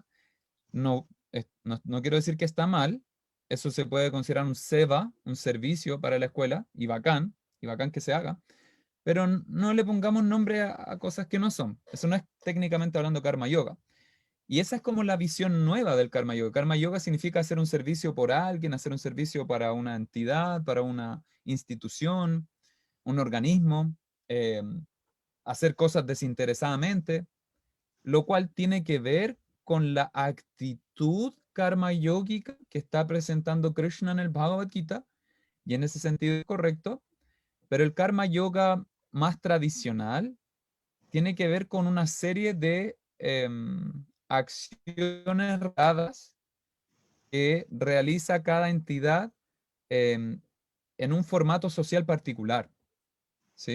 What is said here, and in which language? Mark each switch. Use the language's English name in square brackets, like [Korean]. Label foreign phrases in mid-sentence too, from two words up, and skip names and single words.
[Spanish] No, no quiero decir que está mal. Eso se puede considerar un seva, un servicio para la escuela, y bacán que se haga. Pero no le pongamos nombre a cosas que no son. Eso no es técnicamente hablando karma yoga. Y esa es como la visión nueva del karma yoga. Karma yoga significa hacer un servicio por alguien, hacer un servicio para una entidad, para una institución, un organismo, eh, hacer cosas desinteresadamente, lo cual tiene que ver con la actitud karma yógica que está presentando Krishna en el Bhagavad Gita, y en ese sentido es correcto, pero el karma yoga más tradicional tiene que ver con una serie de acciones dadas que realiza cada entidad em, en un formato social particular, ¿sí?